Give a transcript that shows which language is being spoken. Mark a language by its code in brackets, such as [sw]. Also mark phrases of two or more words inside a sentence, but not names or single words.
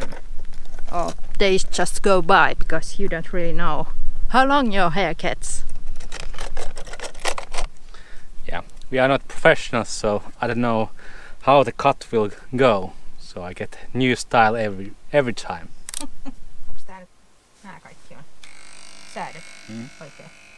[en] Oh, days just go by because you don't really know how long your hair gets. Yeah, we are not professionals, so I don't know how the cut will go. So I get new style every time. [fi] Onko tää nyt nää kaikki on säädöt oikein?